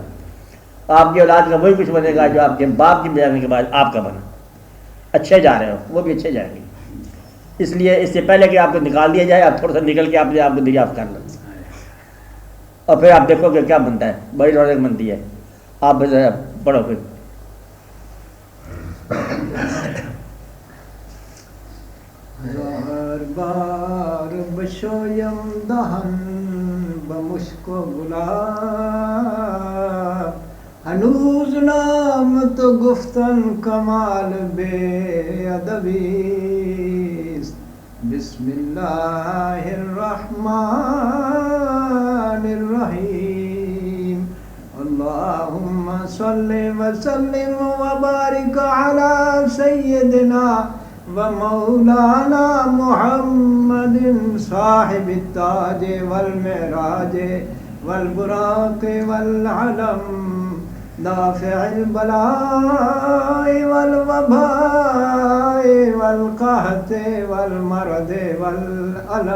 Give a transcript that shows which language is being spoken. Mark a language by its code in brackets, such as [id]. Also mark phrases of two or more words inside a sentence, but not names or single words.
[ur] آپ کی اولاد کا وہی کچھ بنے گا جو آپ کے باپ کی جانے کے بعد آپ کا بنا. اچھے جا رہے ہو، وہ بھی اچھے جائیں گے. اس لیے اس سے پہلے کہ آپ کو نکال دیا جائے، آپ تھوڑا سا نکل کے آپ کو دریافت کر لیں، اور پھر آپ دیکھو کہ کیا بنتا ہے. بڑی رونق بنتی ہے. آپ پڑھو پھر. [fa] بار بشویم دهن به مشک و گلاب، هنوز نام تو گفتن کمال بے ادبی است. [ar] بسم الله الرحمن الرحیم. اللهم صل وسلم وبارك على سيدنا ومولانا محمد صاحب التاج والمعراج والبراق والعلم، دافع البلاء والوباء والقحط والمرض والألم.